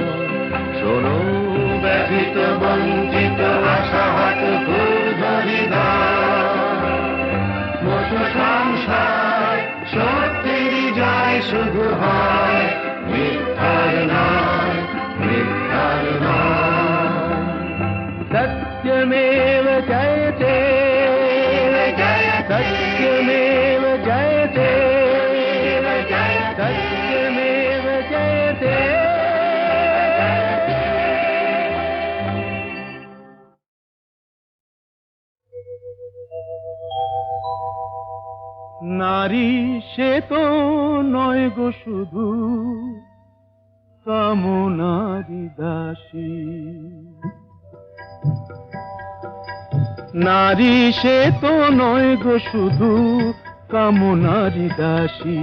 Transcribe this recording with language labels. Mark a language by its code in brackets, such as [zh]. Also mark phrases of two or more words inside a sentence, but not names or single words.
[bn] শোনো ব্যথিত বঞ্চিত আশাহত ক্ষুব্ধ হৃদয়, মত সংসার সত্যেরই জয় শুধু হয়, মিথ্যার নয়, মিথ্যার নয়। [sa] সত্যমেব জয়তে, সত্যমেব জয়তে, সত্যমেব জয়তে। [bn] নারী সে তো নয় গো শুধু কামনারি দাসী, নারী সে তো নয় গো শুধু কামনারি দাসী।